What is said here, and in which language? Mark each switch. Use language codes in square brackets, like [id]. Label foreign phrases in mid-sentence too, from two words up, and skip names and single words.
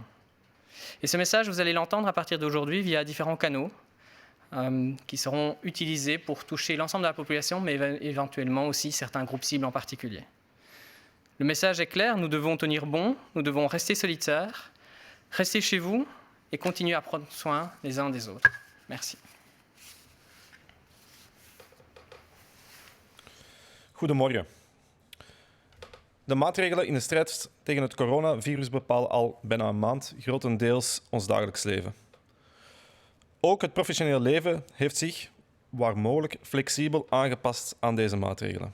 [fr] Et ce message, vous allez l'entendre à partir d'aujourd'hui via différents canaux qui seront utilisés pour toucher l'ensemble de la population, mais éventuellement aussi certains groupes cibles en particulier. Le message est clair, nous devons tenir bon, nous devons rester solitaires, rester chez vous et continuer à prendre soin les uns des autres. Merci. [nl] Goedemorgen. De maatregelen in de strijd tegen het coronavirus bepalen al bijna een maand grotendeels ons dagelijks leven. Ook het professioneel leven heeft zich, waar mogelijk, flexibel aangepast aan deze maatregelen.